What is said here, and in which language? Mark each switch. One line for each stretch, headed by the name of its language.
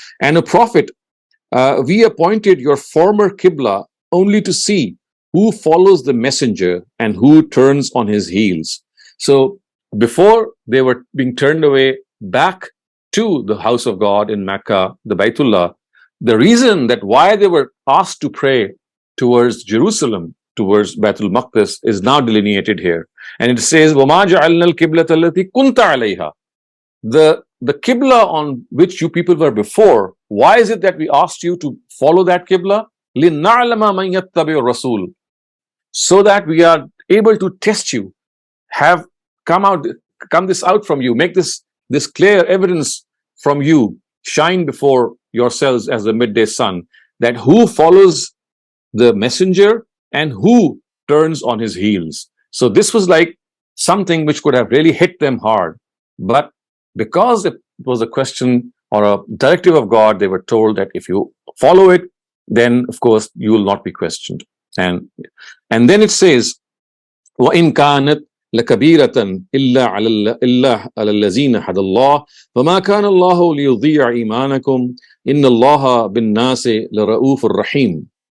English: And a prophet, we appointed your former Qibla only to see who follows the messenger and who turns on his heels. So before they were being turned away back to the house of God in Mecca, the Baytullah, the reason that why they were asked to pray towards Jerusalem, towards Baitul Maqdis, is now delineated here. And it says,
Arabic: وَمَا جَعَلْنَا الْقِبْلَةَ الَّتِي كُنْتَ عَلَيْهَا.
English: The Qibla on which you people were before, why is it that we asked you to follow that Qibla?
Arabic: لِنَعْلَمَ مَنْ يَتَّبِعُ الرَّسُولِ.
English: So that we are able to test you, have come this out from you, make this clear evidence from you, shine before yourselves as the midday sun, that who follows the messenger and who turns on his heels. So this was like something which could have really hit them hard. But because it was a question or a directive of God, they were told that if you follow it, then of course you will not be questioned. And then it says,
Arabic: وَإِنْ كَانَتْ لَكَبِيرَةً إِلَّا عَلَى الَّذِينَ هَدَى اللَّهُ فَمَا كَانَ اللَّهُ لِيُضِيعَ إِيمَانَكُمْ إِنَّ اللَّهَ بِالنَّاسِ لَرَءُوفٌ رَحِيمٌ.